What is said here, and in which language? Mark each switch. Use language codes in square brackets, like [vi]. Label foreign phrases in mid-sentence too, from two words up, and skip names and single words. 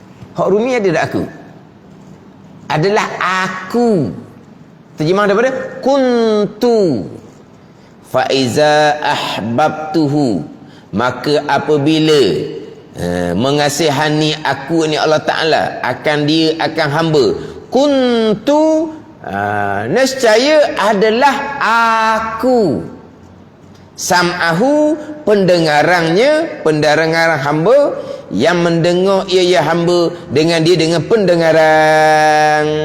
[ms] Hak Rumi ada tak aku? Adalah aku. Terjemah daripada kuntu. [ar] فإذا أحببته, [ms] maka apabila mengasihani aku ni Allah Ta'ala akan dia, akan hamba, kuntu, nescaya adalah aku, sam'ahu, pendengaran hamba, yang mendengar ia hamba dengan dia dengan pendengaran,